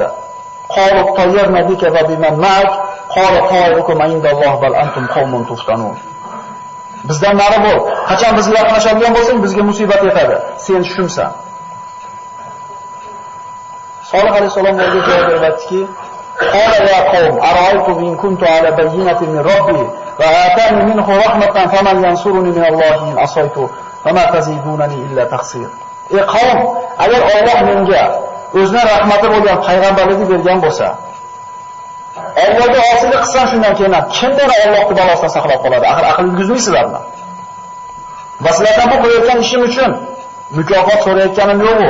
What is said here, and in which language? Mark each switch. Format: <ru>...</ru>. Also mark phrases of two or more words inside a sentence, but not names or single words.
<ar>قالوا اطيرنا بك وبمن معك، قال طائركم عند الله بل أنتم قوم تفتنون.</ar> <uz>Bizdan nari bo'l. Qachon bizga yaqinlashadigan bo'lsang, bizga musibat yetadi. Sen shumsan. Solih alayhisolam bunga javob beribdiki,</uz> <ar>قال يا قوم أرأيتم إن كنت على بينة من ربي وآتاني منه رحمة فمن ينصرني من الله إن عصيت فما تزيدونني إلا تقصير.</ar> <uz>Ey qavm, agar Alloh menga o'zining rahmati bo'lgan payg'ambarlikni bergan bo'lsa, Allohga osiylik qilsam shundan keyin kim meni Allohning balosidan saqlab qoladi? Axir aql yurgizmaysizlarmi? Va sizlardan bu qilayotgan ishim uchun mukofot so'rayotganim yo'q-ku.</uz>